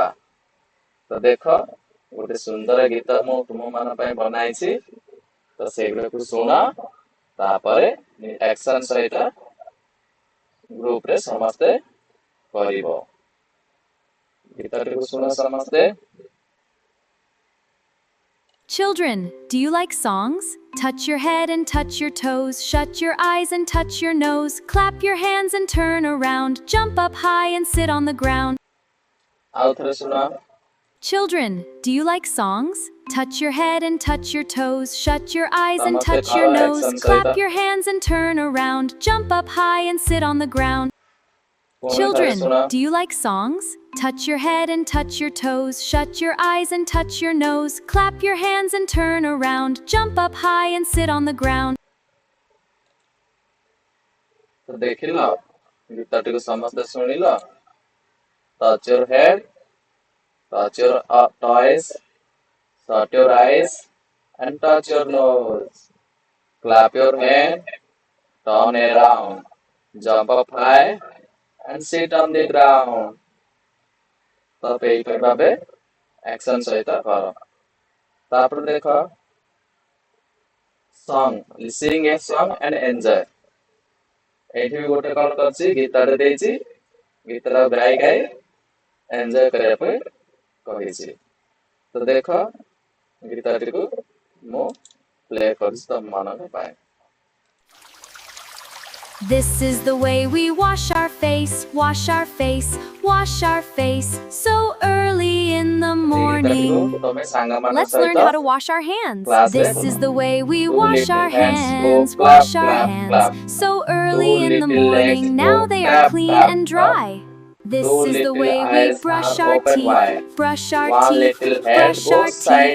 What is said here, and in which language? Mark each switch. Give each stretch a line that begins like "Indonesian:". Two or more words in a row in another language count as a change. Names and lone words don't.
Odia: ତ ଦେଖ, ଗୋଟେ ସୁନ୍ଦର ଗୀତ ମୁଁ ତୁମମାନଙ୍କ ପାଇଁ ବନାଇଛି। ତ ସେଇଗୁଡାକୁ ଶୁଣ, ତାପରେ ଆକ୍ସନ ସହିତ ଗ୍ରୁପରେ ସମସ୍ତେ କରିବ। ଗୀତଟିକୁ ଶୁଣ ସମସ୍ତେ।
English: Children, do you like songs? Touch your head and touch your toes, shut your eyes and touch your nose, clap your hands and turn around, jump up high and sit on the ground.
Odia: ଆଉ ଥରେ ଶୁଣ।
English: Children, do you like songs? Touch your head and touch your toes, shut your eyes and ସମସ୍ତେ touch your କର nose, action clap ସହିତ। your hands and turn around, jump up high and sit on the ground.
Odia: ପୁଣି ଥରେ
English: Children, ଶୁଣ। do you like songs? Touch your head and touch your toes, shut your eyes and touch your nose, clap your hands and turn around, jump up high and sit on the ground.
Odia: ତ ଦେଖିଲ, ଗୀତଟିକୁ ସମସ୍ତେ ଶୁଣିଲ।
English: Touch your head, touch your toes, shut your eyes and touch your nose. Clap your hand, turn around, jump up high and sit on the ground.
Odia: ତ ଏଇପରି ଭାବେ action ସହିତ କର। ତାପରେ ଦେଖ,
English: song, sing a song and enjoy.
Odia: ଏଇଠି ବି ଗୋଟେ କଣ କରିଛି, ଗୀତଟେ ଦେଇଛି। ଗୀତଟାକୁ ଗାଇ ଗାଇ ଏନ୍ଜୟ କରିବା ପାଇଁ କହିଛି। ତ ଦେଖ, ଗୀତଟିକୁ ମୁଁ ପ୍ଲେ କରୁଛି ତମମାନଙ୍କ ପାଇଁ।
English: This is the way we wash our face, wash our face, wash our face, so early in the ଏଇ morning.
Odia: ଗୀତଟିକୁ ତମେ ସାଙ୍ଗମାନଙ୍କ
English: Let's learn ସହିତ how to wash our hands. କ୍ଲାସରେ This is the way we two wash little our hands go hands, clap, wash our clap, hands, clap. so Two early in the little legs morning. go Now they are tap, clean tap, and tap. dry. This Two is the little way we eyes brush are our open teeth, wide. brush our One teeth, little head brush our goes side